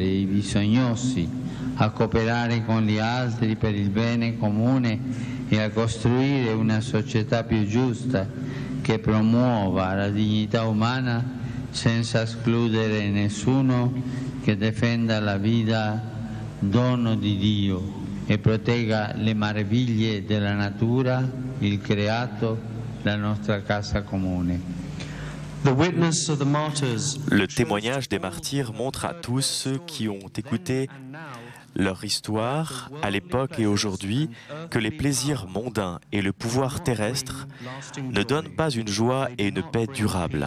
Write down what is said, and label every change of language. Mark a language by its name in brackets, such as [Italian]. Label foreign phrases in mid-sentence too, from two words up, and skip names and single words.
[Italian] i bisognosi, a cooperare con gli altri per il bene comune e a costruire una società più giusta che promuova la dignità umana senza escludere nessuno, che difenda la vita, dono di Dio, e protegga le meraviglie della natura, il creato, la nostra casa comune. [French] Le témoignage des martyrs montre à tous ceux qui ont écouté leur histoire, à l'époque et aujourd'hui, que les plaisirs mondains et le pouvoir terrestre ne donnent pas une joie et une paix durables.